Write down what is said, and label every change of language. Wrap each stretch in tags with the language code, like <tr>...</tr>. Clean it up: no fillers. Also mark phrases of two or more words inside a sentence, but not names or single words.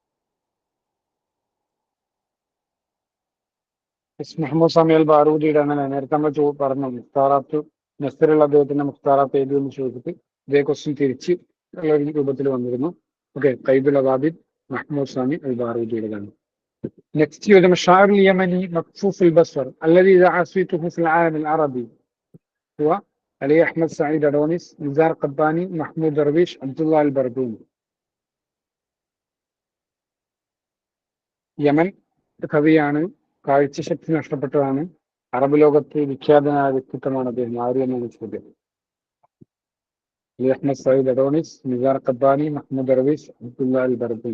<ml>മഹ്മൂദ് സാമി അൽ ബാറൂദിയുടെ ആണ്. നേരത്തെ നമ്മൾ പറഞ്ഞു മുഖ്താറാത്ത് നസ്റിൽ അദ്ദേഹത്തിന്റെ മുഖ്താറാത്ത് എഴുതി എന്ന് ചോദിച്ചിട്ട് ഇതേ ക്വസ്റ്റ്യൻ തിരിച്ച് ഉള്ള രൂപത്തിൽ വന്നിരുന്നു. ഓക്കെ, ഖൈദുൽ അവാബിദ് മഹ്മൂദ് സാമി അൽ ബാറൂദിയുടേതാണ്. നെക്സ്റ്റ് ചോദ്യം</ml> <ar>شاعر يمني مكفوف البصر الذي عصيته في العالم العربي هو علي أحمد سعيد أدونيس, نزار قباني, محمود درويش, عبد الله البردوني.</ar> <ml>യമൻ കവിയാണ്. കാഴ്ചശക്തി നഷ്ടപ്പെട്ടതാണ്. അറബ് ലോകത്ത് വിഖ്യാതനായ വ്യക്തിത്വമാണ് അദ്ദേഹം. ആര് എന്നാണ് ചോദ്യം. അലി അഹ്മദ് സയ്യിദ് അഡോണിസ്, നിസാർ ഖബ്ബാനി, മഹ്മൂദ് ദർവീഷ്, അബ്ദുല്ല അൽ ബർദൂനി.</ml>